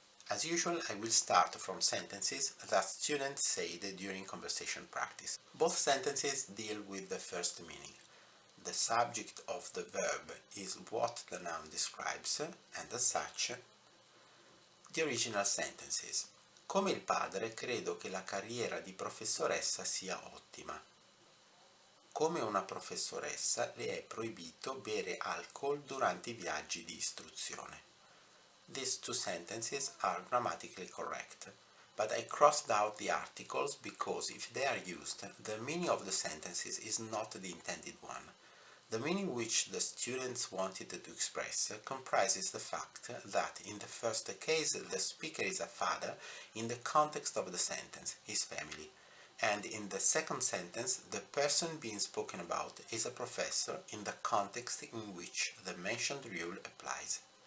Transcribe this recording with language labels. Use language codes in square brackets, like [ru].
[en] As usual, I will start from sentences that students said during conversation practice. Both sentences deal with the first meaning. The subject of the verb is what the noun describes, and as such, the original sentences. [it] Come il padre, credo che la carriera di professoressa sia ottima. Come una professoressa, le è proibito bere alcol durante i viaggi di istruzione. [en] These two sentences are grammatically correct, but I crossed out the articles because if they are used, the meaning of the sentences is not the intended one. The meaning which the students wanted to express comprises the fact that in the first case the speaker is a father in the context of the sentence, his family, and in the second sentence the person being spoken about is a professor in the context in which the mentioned rule applies.